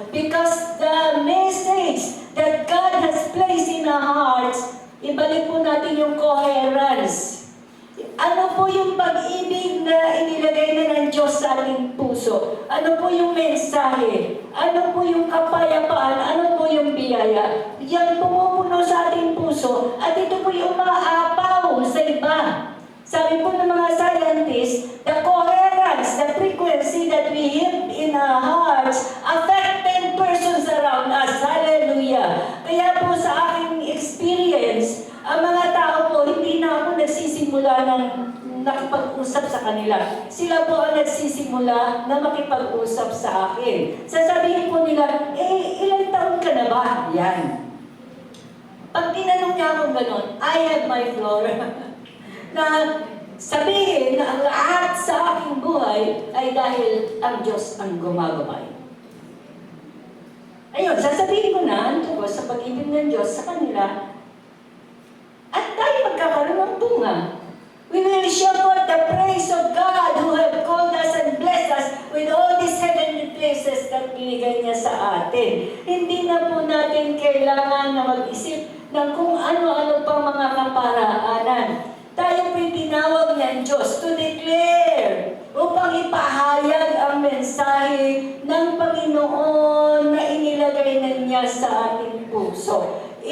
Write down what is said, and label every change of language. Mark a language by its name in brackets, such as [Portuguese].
[English] Because the message that God has placed in our hearts, [Filipino] ibalik po natin yung [English] coherence. [Filipino] Ano po yung pag-ibig na inilagay na ng Diyos sa ating puso? Ano po yung mensahe? Ano po yung kapayapaan? Ano po yung biyaya? Yan pumupuno sa ating puso at ito po yung umaapaw sa iba. Sabi po ng mga scientists, [English] the coherence, the frequency that we hear in our hearts affect 10 persons around us. Hallelujah! [Filipino] Kaya po sa aking experience, ang mga tao po, hindi na ako nagsisimula ng nakipag-usap sa kanila. Sila po ang nagsisimula na makipag-usap sa akin. Sasabihin po nila, ilang taon ka na ba? Yan. Pag tinanong niya ako gano'n, [English] I have my flora. [Filipino] Na sabihin na ang lahat sa aking buhay ay dahil ang Diyos ang gumagabay. Ayun, sasabihin ko na ang tungkol sa pag-ibig ng Diyos sa kanila at tayo magkakaroon ng bunga. We will show forth the praise of God who have called us and blessed us with all these heavenly places that binigay niya sa atin. Hindi na po natin kailangan na mag-isip ng kung ano-ano pang mga kaparaanan. Tayo po'y tinawag ng Diyos [English] to declare [Filipino] upang ipahayag ang mensahe ng Panginoon na inilagay na niya sa ating puso.